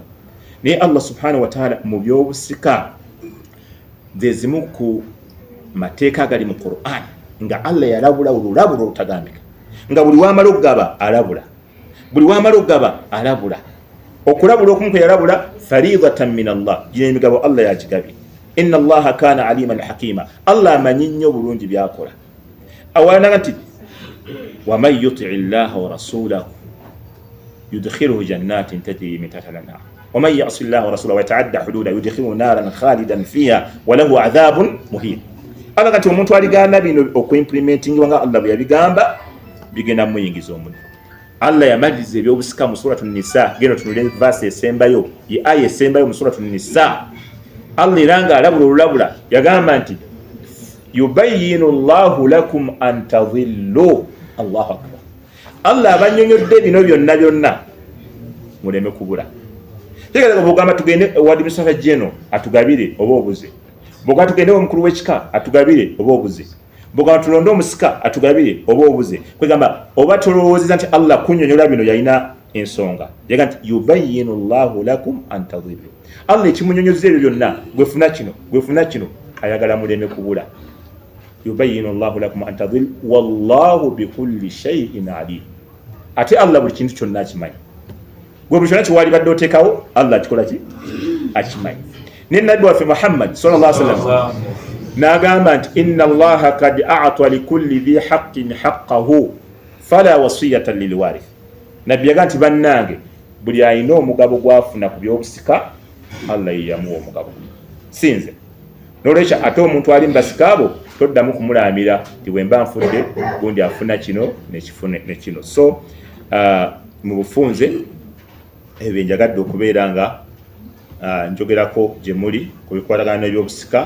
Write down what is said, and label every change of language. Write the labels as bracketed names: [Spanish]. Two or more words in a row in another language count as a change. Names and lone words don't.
[Ganda] Naye Allah [Arabic] سبحانه وتعالى [Ganda] mu byobusika zezimu ku mateeka gali mu Qur'an nga Allah yalabula olulabula olutagambika nga buli wamala okugaba alabula, buli wamala okugaba alabula. Okulabula okumu kwe yalabula [Arabic] فريضة من الله, [Ganda] gino emigabo Allah yagigabye. [Arabic] إن الله كان عليما حكيما, [Ganda] Allah amanyi nnyo bulungi byakola. [Arabic] Awalana nti ومن يطع الله ورسوله يدخله جنات تجري من تحتها الأنهار ومن يعص الله ورسوله ويتعدى حدوده يدخله نارا خالدا فيها وله عذاب مهين. [Ganda] Allah kati omuntu aligana bino okuimplementing nga Allah bwe yabigamba bigenda muyingiza omuliro. Allah yamaliza ebyobusika mu suratu Nisa, geno tunule verse esembayo, ye aya esembayo mu suratu Nisa. Allah iranga alabula olulabula yagamba nti [Arabic] يبين الله لكم أن تضلوا. الله أكبر. [Ganda] Allah abanyonyodde bino byonna muleme kubula. Tegeza bogamba tugende wadi misaka jeno atugabire oba obuze. Boga tugende omukulu w'ekika atugabire oba obuze. Boga tulonde omusika atugabire oba obuze. Kwegamba oba tulowooza nti Allah kunyonyola bino yalina ensonga. Yaga nti [Arabic] يبين الله لكم أن تضلوا. [Ganda] Allah ekimunyonyoza ebyo byonna gwefuna kino ayagala muleme kubula. [Arabic] يبين الله لكم أن تضلوا والله بكل شيء عليم. [Ganda] Ate Allah buli kintu kyonna akimanyi. Gwe buli kyonna kiwalibadde oteekawo Allah akikola ki? Akimanyi. Ne nabbi waffe Muhammad [Arabic] صلى الله عليه وسلم [Ganda] n'agamba nti [Arabic] إن الله قد أعطى كل ذي حق حقه فلا وصية لوارث. [Ganda] Nabbi yaga nti bannange buli ayina omugabo gwafuna ku byobusika Allah yeyamuwa omugabo sinze. N'olwekyo ate omuntu ali mbasikaabo toddamu kumulamira nti bwe mba nfudde gundi afuna kino ne kino. So mu bufunze ebyo njagadde okubeera nga njogerako gye muli ku bikwatagana n'ebyobusika.